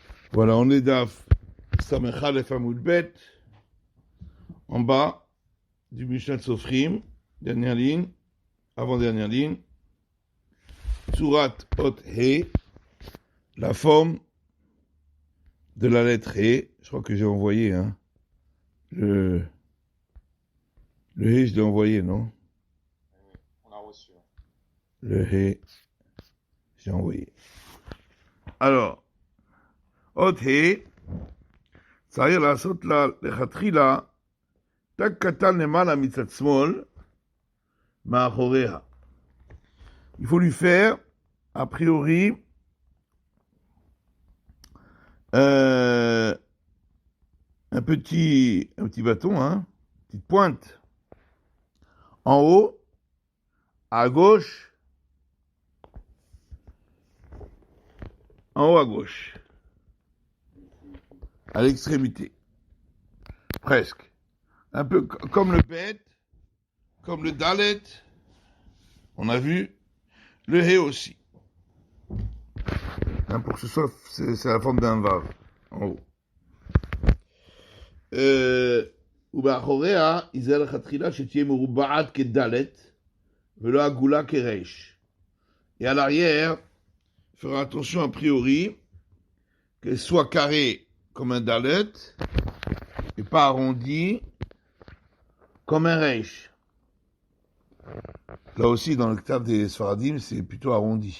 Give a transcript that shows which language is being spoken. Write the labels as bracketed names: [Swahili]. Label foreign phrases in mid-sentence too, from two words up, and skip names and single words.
[French] Voilà, on est d' [Hebrew] דף סמך אלף עמוד ב, [French] en bas du Mishnah de Sofrim, dernière ligne, avant-dernière ligne, [Hebrew] צורת אות ה, [French] la forme de la lettre He. Je crois que j'ai envoyé, hein. Le He, je l'ai envoyé, non? On a reçu. Le He, j'ai envoyé. Alors, [Hebrew] אות ה, צריך לעשות לה לכתחילה תג קטן למעלה מצד שמאל מאחוריה. [French] Il faut lui faire, a priori, un petit bâton, hein, petite pointe, en haut, à gauche, en haut à gauche, à l'extrémité, presque. Un peu comme le Bet, comme le Dalet, on a vu, le He aussi. Hein, pour que ce soit, c'est la forme d'un Vav, en haut. [Hebrew] ובאחוריה, יזהה לכתחילה שתהיה מרובעת כדלת, ולא עגולה כריש. [French] Et à l'arrière, il fera attention a priori qu'elle soit carrée comme un dalet et pas arrondie comme un reish. Là aussi, dans le ktav des Sfaradim, c'est plutôt arrondi.